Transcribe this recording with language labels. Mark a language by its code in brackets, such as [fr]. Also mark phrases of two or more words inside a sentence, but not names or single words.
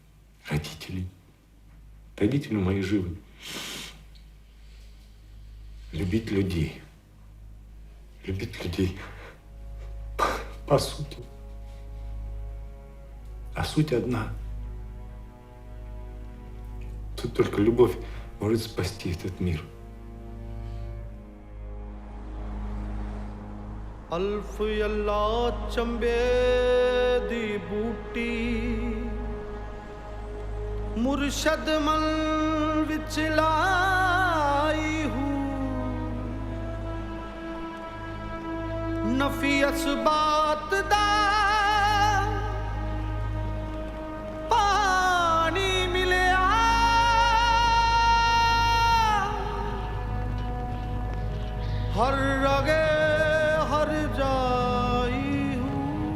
[ru] Родителей. Родители мои живы. любить людей. Любить людей по сути. А суть одна. Тут только любовь может спасти этот мир. [pa] ਅਲਫ਼ ਅੱਲ੍ਹਾ ਚੰਬੇ ਦੀ ਬੂਟੀ ਮੁਰਸ਼ਦ ਮਲ ਵਿਚ ਲਾਈ ਹੂ ਨਫ਼ੀ ਅਸਬਾਤ ਦਾ ਪਾਣੀ ਮਿਲਿਆ ਹਰ ਰਗੇ ਹਰ ਜਾਈ ਹੂ